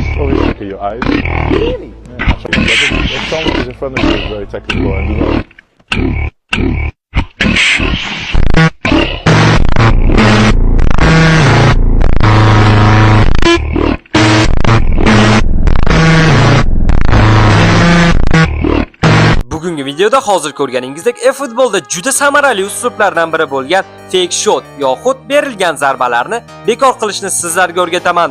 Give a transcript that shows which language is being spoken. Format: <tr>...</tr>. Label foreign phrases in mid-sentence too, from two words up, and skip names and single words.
<en>obviously look at your eyes. Really? Yeah. If someone is in front of you is very technical and you know.</en> <uz>Bugungi videoda hozir ko'rganingizdek e-futbolda juda samarali uslublardan biri bo'lgan</uz> <en>fake shot</en> <uz>yoxud berilgan zarbalarni bekor qilishni sizlarga o'rgataman.</uz>